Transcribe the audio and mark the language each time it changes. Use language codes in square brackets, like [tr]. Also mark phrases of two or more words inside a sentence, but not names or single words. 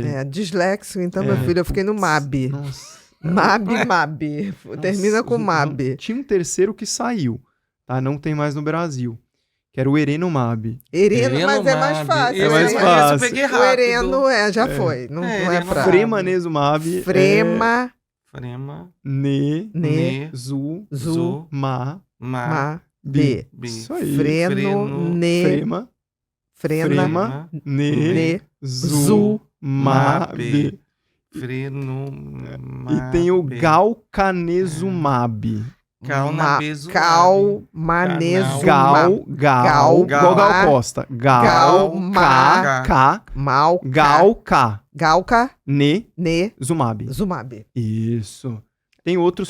[pt] Disléxico, então, meu filho, eu fiquei no MAB. Nossa. MAB. Termina com MAB. Tinha um terceiro que saiu, tá? Não tem mais no Brasil, que era o erenumab. Ereno, mas é mais fácil. É mais né? fácil. Eu peguei O rápido. Ereno já foi. Não é Ereno pra... MAB. Fremanezumab. Frema, Frema, Ne, ne, zu, zu, ma, ma, bi. b. Isso aí. Freno, Freno, ne, Frema, frena, frema, ne, ne, zu, zu, ma, ma, bi. Freno, E tem o galcanezumab. calmanezumab. Gal, igual Gal Costa. Gal, Galma- K, Malca, Galca, galca, ne, ne, zumab. zumab. Isso. Tem outros